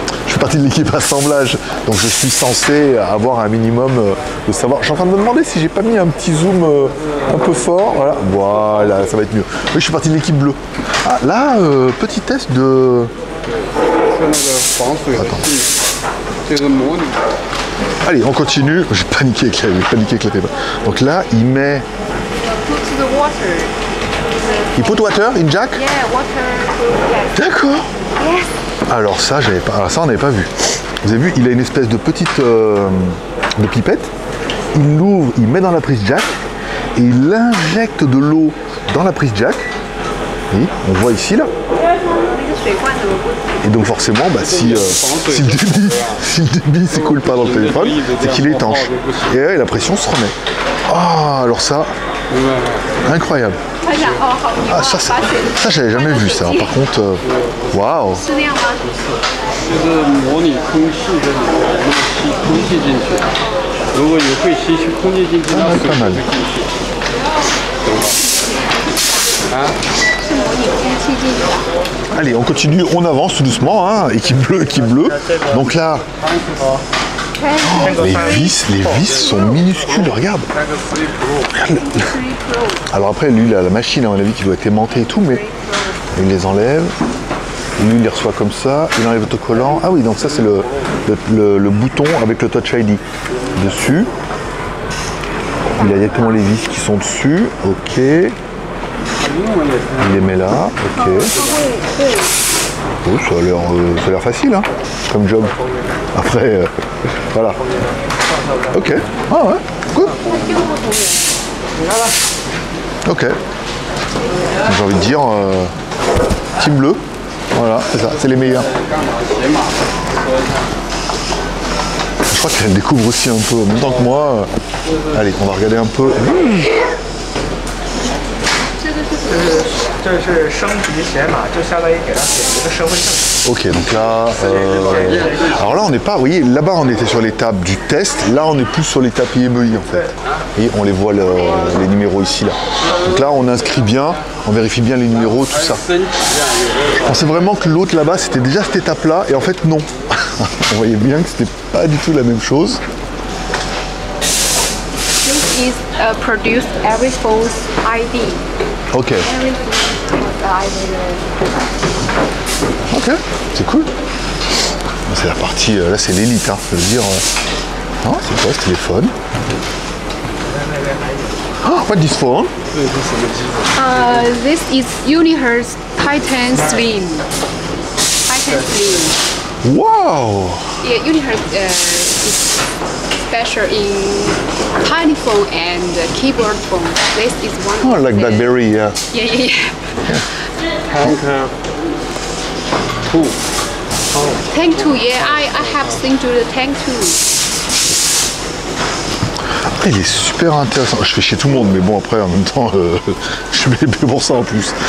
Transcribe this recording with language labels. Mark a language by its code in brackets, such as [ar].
[fr] Je fais partie de l'équipe assemblage. Donc je suis censé avoir un minimum de savoir. Je suis en train de me demander si j'ai pas mis un petit zoom un peu fort. Voilà, voilà, ça va être mieux. Oui, je suis partie de l'équipe bleue. Ah, là, petit test de... [zh] 是那个防水的器，这是模拟。 [fr] Allez, on continue. J'ai paniqué avec la paper. Donc là, il met... [en] Put the water. Il put water in jack? Yeah, water to get. [fr] D'accord. [en] Yes. [fr] Alors ça, j'avais pas. Alors ça, on n'avait pas vu. Vous avez vu, il a une espèce de petite de pipette. Il l'ouvre, il met dans la prise jack et il injecte de l'eau dans la prise jack. Oui, on voit ici là. Et donc forcément, bah, si le débit s'écoule pas dans le téléphone, c'est qu'il est étanche. Et ouais, la pression se remet. Ah, alors ça, incroyable. Ah, ça j'avais jamais vu ça. Par contre, waouh. [zh] 是那样吗？就是模拟空气的里面吸空气进去，如果你会吸空气进去，那水就会进去，懂吗？啊？是模拟空气进去的。 [fr] Allez, on continue, on avance tout doucement, hein, équipe bleue. Donc là, oh, les vis sont minuscules, regarde. Regarde. Alors après, lui, la machine, à mon avis, qui doit être aimantée et tout, mais il les enlève. Et lui, il les reçoit comme ça, il enlève l'autocollant. Ah oui, donc ça, c'est le bouton avec le Touch ID dessus. Il a directement les vis qui sont dessus, ok. Il les met là, ok. Oh, ça a l'air facile, hein, comme job. Après, voilà. Ok. Ah ouais, good. Ok. J'ai envie de dire, team bleu. Voilà, c'est ça, c'est les meilleurs. Je crois qu'elle découvre aussi un peu, en même temps que moi. Allez, on va regarder un peu. [zh] 这是升级显码，就相当于给他写一个身份证。 [fr] Ok, donc là, alors là on n'est pas, vous voyez, là-bas on était sur l'étape du test, là on est plus sur l'étape IMEI en fait. Et on les voit les numéros ici là. Donc là on inscrit bien, on vérifie bien les numéros, tout ça. Je pensais vraiment que l'autre là-bas c'était déjà cette étape-là, et en fait non. On voyait bien que c'était pas du tout la même chose. [en] This is produce every phone's ID. Ok, Every phone's ID. [fr] ok, c'est cool. C'est la partie, là c'est l'élite, hein, ça veut dire... non, c'est quoi ce téléphone? [en] Oh, what is this phone? This is Unihertz Titan Slim. Titan Slim. Wow! Yeah, Unihertz is special in tiny phone and keyboard phone. This is one. Oh, of like the, BlackBerry, yeah. Yeah. Tank 2， Tank 2, yeah, I have seen to the Tank 2. [fr] Après, il est super intéressant. Je fais chez tout le monde, mais bon, après, en même temps, je suis payé pour ça en plus.